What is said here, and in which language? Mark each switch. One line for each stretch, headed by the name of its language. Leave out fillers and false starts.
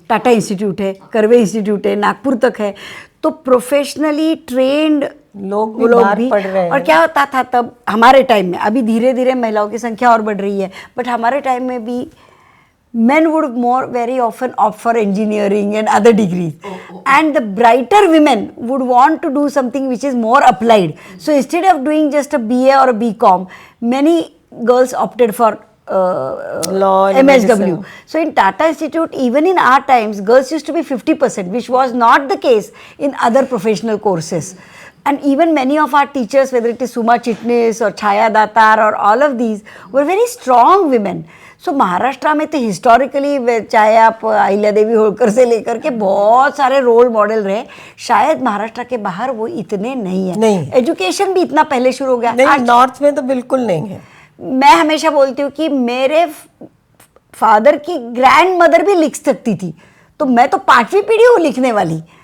Hindi: Tata institute है, curve institute है, नागपुर तक है। तो प्रोफेशनली ट्रेंड लोग वो भी बाहर पढ़ रहे हैं। और क्या होता था तब हमारे टाइम में, अभी धीरे धीरे महिलाओं की संख्या और बढ़ रही है, बट हमारे टाइम में भी
English: men would more very often opt for engineering and other degrees. And the brighter women would want to do something which is more applied. So instead of doing just a BA or a BCom, many girls opted for Law and MSW. medicine. So in Tata Institute, even in our times, girls used to be 50%, which was not the case in other professional courses. And even many of our teachers, whether it is Suma Chitnis or Chaya Datar or all of these, were very strong women.
Hindi: सो महाराष्ट्र में तो historically चाहे आप अहिल्या देवी होलकर से लेकर के बहुत सारे role model रहे। शायद महाराष्ट्र के बाहर वो इतने नहीं है। नहीं। एजुकेशन भी इतना पहले शुरू हो गया। नहीं, नॉर्थ में तो बिल्कुल नहीं है। मैं हमेशा बोलती हूँ कि मेरे फादर की ग्रैंड मदर भी लिख सकती थी, तो मैं तो 5वीं पीढ़ी हूँ लिखने वाली।